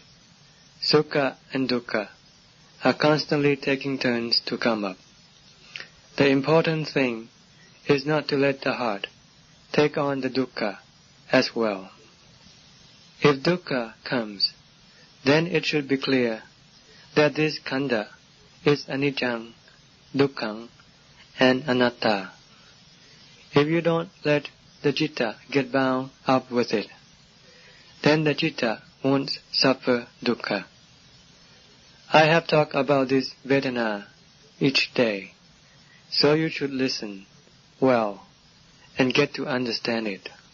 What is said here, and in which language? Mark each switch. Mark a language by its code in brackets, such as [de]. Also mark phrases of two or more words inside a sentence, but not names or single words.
[en] Sukha and Dukkha are constantly taking turns to come up. The important thing is not to let the heart take on the Dukkha as well. If Dukkha comes, then it should be clear that this Khandha is [pi] anicca, dukkha, [en] and anatta. If you don't let the citta get bound up with it, then the citta won't suffer dukkha. I have talked about this Vedana each day, so you should listen well and get to understand it.